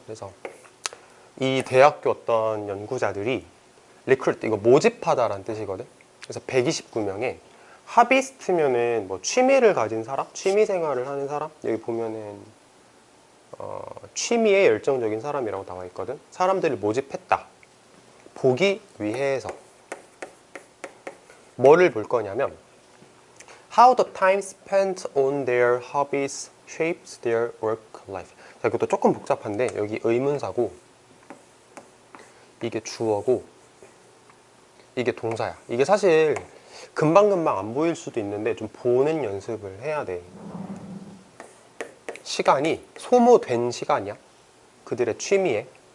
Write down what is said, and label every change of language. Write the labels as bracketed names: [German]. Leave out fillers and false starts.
[Korean] 그래서 이 대학교 어떤 연구자들이 recruit, 이거 모집하다라는 뜻이거든. 그래서 129명의 하비스트면은 뭐 취미를 가진 사람, 취미 생활을 하는 사람, 여기 보면은 취미에 열정적인 사람이라고 나와 있거든. 사람들을 모집했다. 보기 위해서 뭐를 볼 거냐면 [English] How the time spent on their hobbies shapes their work life. [Korean] 자, 이것도 조금 복잡한데 여기 의문사고 이게 주어고 이게 동사야. 이게 사실 금방금방 안 보일 수도 있는데 좀 보는 연습을 해야 돼. 시간이 소모된 시간이야. 그들의 취미에.